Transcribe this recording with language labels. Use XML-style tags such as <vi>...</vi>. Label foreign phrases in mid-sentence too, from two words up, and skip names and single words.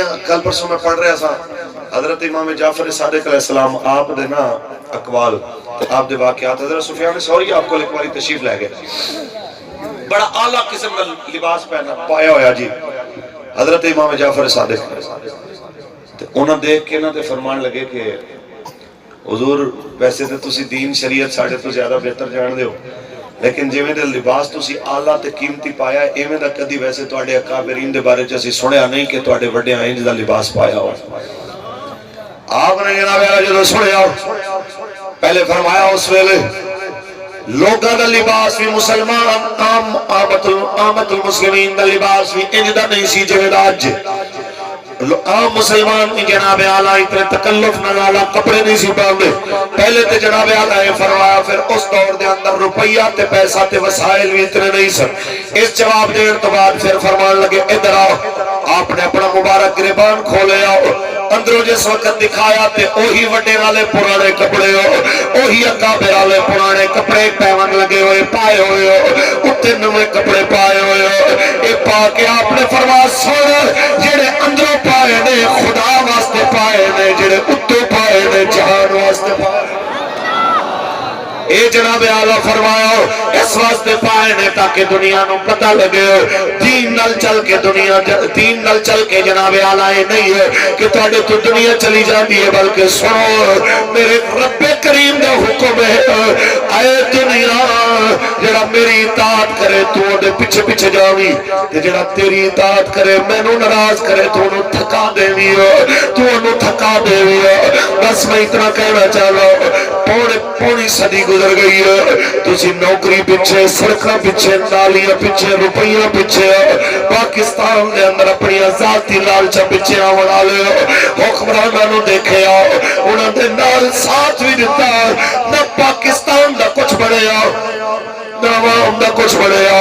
<ur>کل پرسوں میں پڑھ رہا تھا حضرت امام جعفر صادق علیہ السلام</ur> <pa>آپ دے نا اقوال آپ دے واقعات.</pa> <ur>حضرت سفیان ثوری آپ کو ایک باری تشریف لے گئے, بڑا اعلیٰ قسم کا لباس پہنا</ur> <pa>پایا ہویا جی</pa> <ur>حضرت امام جعفر صادق.</ur> <pa>انہاں دیکھ کے نا تے فرمان لگے کہ حضور ویسے تے تسی دین شریعت ساڑھے تو زیادہ بہتر جان دے ہو, لیکن جویں دے لباس تسی اعلیٰ تے قیمتی پایا ہے ایویں دا کدی ویسے تواڈے اکابرین دے بارے چ اسی سنیا نہیں کہ تواڈے وڈے انج دا لباس پایا ہو. آپ نے جناب والا جو سنیا پہلے فرمایا اس ویلے لوگاں دا لباس بھی مسلمان آمت المسلمین دا لباس بھی انج دا نہیں سی جویں دا اج. عام مسلمان کی جناب اعلیٰ اتنے تکلف نہ کپڑے نہیں سی پاندے. پہلے تے جناب اعلیٰ نے فرمایا پھر اس دور دے اندر روپیہ تے پیسہ تے وسائل بھی اتنے نہیں سن. اس جواب دین تو بعد پھر فرمان لگے ادھر آؤ. آپ نے اپنا مبارک گریبان کھولے آؤ, اندروں جس وقت دکھایا تے اوہی وڈے والے پرانے کپڑے ہو, اوہی اکابر والے پرانے کپڑے پیون لگے ہوئے پائے ہوئے ہو, اتنے نوے کپڑے پائے ہوئے ہو. اے پا کے آپ نے فرمایا سن جڑے اندروں پائے نے خدا واسطے پائے نے, جڑے اتوں پائے نے جہان واسطے پائے. اے جناب اعلیٰ فرمایا اس واسطے پائے نے تاکہ دنیا نو پتہ لگے دین نال چل کے دنیا دین نال چل کے جناب اعلیٰ</pa> <ur>یہ نہیں ہے کہ تواڈے تو دنیا چلی جاتی ہے,</ur> <pa>بلکہ سنو میرے رب کریم دا حکم ہے اے دنیا جڑا میری اطاعت کرے تو دے پیچھے پیچھے جاوی تے جڑا تیری اطاعت کرے مینوں ناراض کرے تو انہوں تھکا دیوی ہو, تو انہوں تھکا دیوی ہو.</pa> <ur>بس میں اتنا کہنا چاہتا پوری صدی گزر گئی ہے,</ur> <pa>تسی نوکری پیچھے, سڑکاں پیچھے, نالیاں پیچھے, روپیاں پیچھے, پاکستان دے اندر اپنی ذاتی لالچاں پیچھے آون والے حکمراناں نو دیکھے آؤ, انہاں دے نال ساتھ بھی دیتا نہ پاکستان دا کچھ بڑھیا نہ عوام دا کچھ بڑھیا.</pa>